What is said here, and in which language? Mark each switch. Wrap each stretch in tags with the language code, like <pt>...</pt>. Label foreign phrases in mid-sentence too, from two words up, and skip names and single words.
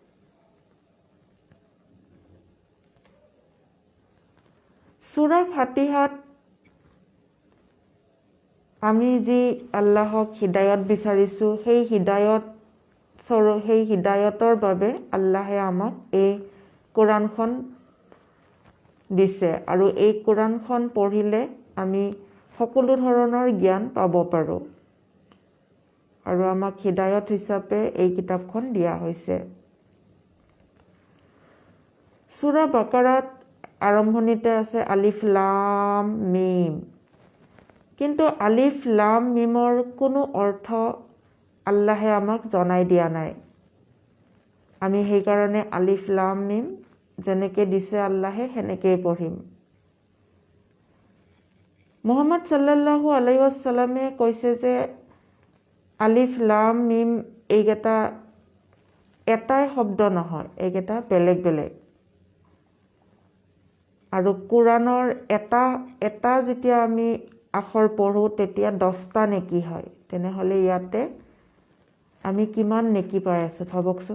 <as>সূৰা ফাতিহাত আমি যি আল্লাহক হিদায়ত বিচাৰিছোঁ সেই হিদায়তৰ বাবে আল্লাহে আমাক এই কোৰাণখন দিছে আৰু এই কোৰাণখন পঢ়িলে আমি সকলো ধৰণৰ জ্ঞান পাব পাৰোঁ আৰু আমাক হিদায়ত হিচাপে এই কিতাপখন দিয়া হৈছে। সূৰা বাকাৰাত আৰম্ভণিতে আছে</as> <ar>ألف لام ميم,</ar> <as>কিন্তু</as> <ar>ألف لام ميم</ar> <as>কোনো অৰ্থ আল্লাহে আমাক জনাই দিয়া নাই। আমি সেইকাৰণে</as> <ar>ألف لام ميم</ar> <as>যেনেকৈ দিছে আল্লাহে সেনেকেই পঢ়িম। মুহাম্মদ</as> <ar>صلى الله عليه وسلم</ar> <as>কৈছে যে</as> <ar>ألف لام ميم</ar> <as>এইকেইটা এটাই শব্দ নহয়, এইকেইটা বেলেগ বেলেগ। আৰু কোৰাণৰ এটা যেতিয়া আমি আখৰ পঢ়োঁ তেতিয়া 10টা নেকি হয়। তেনেহ'লে ইয়াতে আমি কিমান নেকি পাই আছোঁ ভাবকচোন।</as>